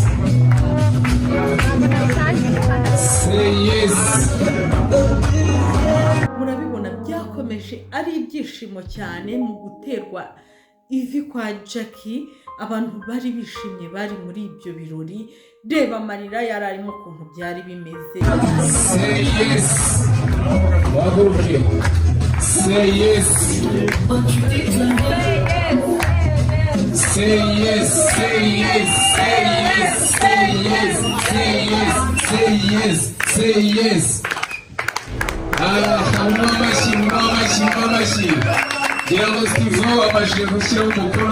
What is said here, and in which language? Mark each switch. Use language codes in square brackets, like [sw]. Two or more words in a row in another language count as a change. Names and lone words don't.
[en] say yes. [rw] Murabibona byakomeje ari ibyishimo cyane mu guterwa ivi kwa Jackie. Abantu bari bishimye bari muri ibyo birori. Reba amarira yari arimo kuntu byari bimeze. [en] Say yes, waguruke. Say yes, say yes, say yes, say yes, say yes, say yes, say yes, say yes. [rw] Mamashi. Ngira ngo Steve wabashije gushyiraho umukono.